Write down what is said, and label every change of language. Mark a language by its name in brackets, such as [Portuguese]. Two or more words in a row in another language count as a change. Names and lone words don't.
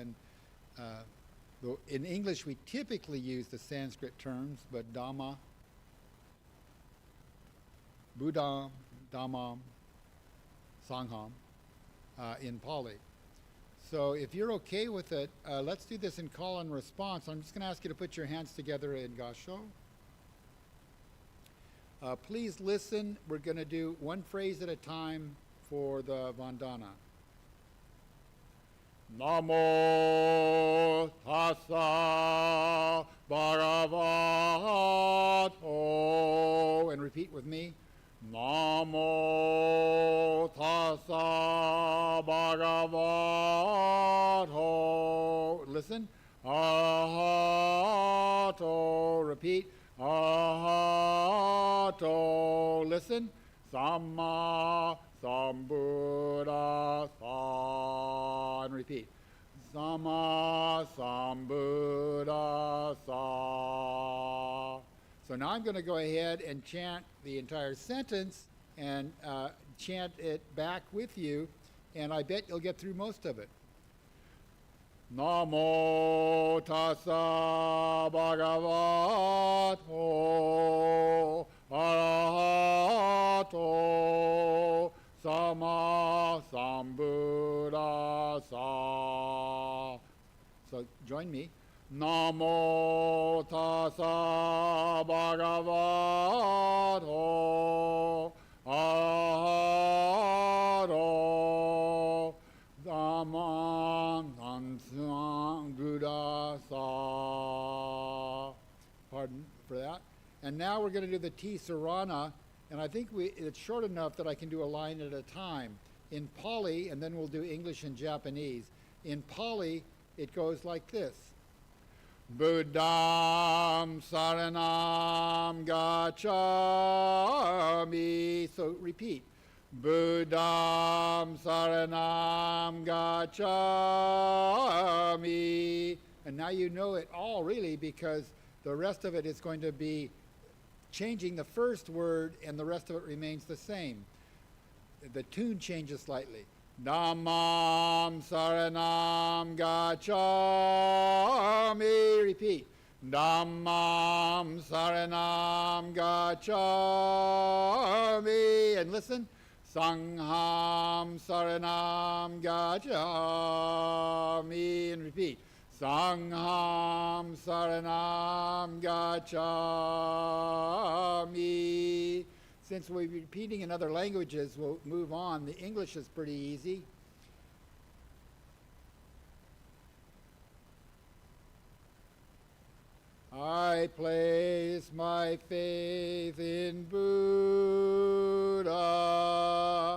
[English] In English, we typically use the Sanskrit terms, but [Pali] Dhamma, Buddham, Dhammam, Sangham [English] in Pali. So if you're okay with it, let's do this in call and response. I'm just going to ask you to put your hands together in Gasho. Please listen. We're going to do 1 phrase at a time for the Vandana. [Pali] Namo tassa bhagavato. [English] And repeat with me. [Pali] Namo tassa bhagavato. Listen. Arahato. Repeat. Arahato. Listen. Samma Sambuddhasa. [English] And repeat. [Pali] Samma Sambuddhasa. [English] So now I'm going to go ahead and chant the entire sentence and chant it back with you, and I bet you'll get through most of it. [Pali] Namo tassa bhagavato arahato samma sambuddhasa. [English] So join me. [Pali] Namo tassa bhagavato arahato samma sambuddhasa. [English] Pardon for that. And now we're going to do the Tisarana, and I think it's short enough that I can do a line at a time. In Pali, and then we'll do English and Japanese. In Pali, it goes like this. [Pali] Buddham saranam gacchami. [English] So repeat. [Pali] Buddham saranam gacchami. [English] And now you know it all really, because the rest of it is going to be changing the first word, and the rest of it remains the same. The tune changes slightly. [Pali] Dhammam saranam gacchami. [English] Repeat. [Pali] Dhammam saranam gacchami. [English] And listen. [Pali] Sangham saranam gacchami. [English] And repeat. [Pali] Sangham saranam gacchami. [English] Since we're repeating in other languages, we'll move on. The English is pretty easy. I place my faith in Buddha.